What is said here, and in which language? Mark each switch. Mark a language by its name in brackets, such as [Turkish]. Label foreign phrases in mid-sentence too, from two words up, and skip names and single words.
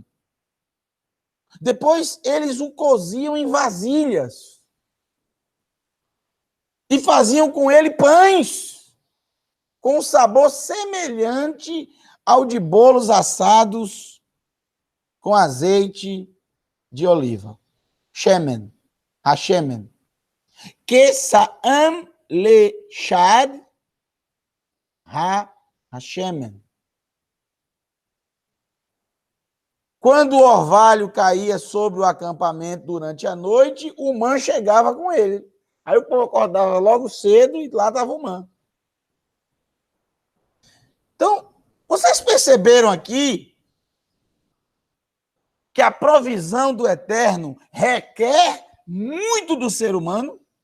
[Portuguese] Depois eles o coziam em vasilhas. E faziam com ele pães, com um sabor semelhante ao de bolos assados com azeite de oliva. [Hebrew] שמן, השמן. כטעם לשד השמן. [Portuguese] Quando o orvalho caía sobre o acampamento durante a noite, o man chegava com ele. Aí o povo acordava logo cedo e lá estava o man. Então, vocês perceberam aqui que a provisão do Eterno requer muito do ser humano?